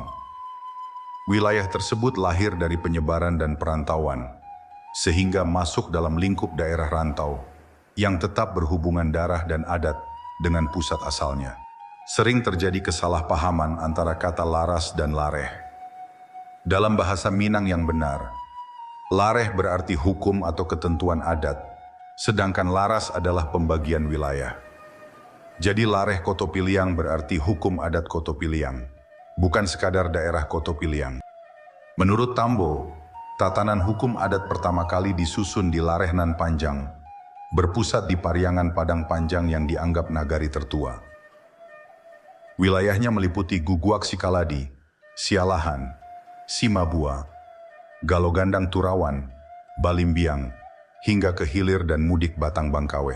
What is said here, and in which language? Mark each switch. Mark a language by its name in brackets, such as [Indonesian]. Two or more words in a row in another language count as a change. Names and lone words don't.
[Indonesian] Wilayah tersebut lahir dari penyebaran dan perantauan, sehingga masuk dalam lingkup daerah rantau yang tetap berhubungan darah dan adat dengan pusat asalnya. Sering terjadi kesalahpahaman antara kata laras dan lareh. Dalam bahasa Minang yang benar, lareh berarti hukum atau ketentuan adat, sedangkan laras adalah pembagian wilayah. Jadi Lareh Koto Piliang berarti hukum adat Koto Piliang, bukan sekadar daerah Koto Piliang. Menurut Tambo, tatanan hukum adat pertama kali disusun di Lareh nan Panjang, berpusat di Pariangan Padang Panjang yang dianggap nagari tertua. Wilayahnya meliputi Guguak Sikaladi, Sialahan, Simabua, Galogandang Turawan, Balimbiang, hingga ke hilir dan mudik Batang Bangkawe.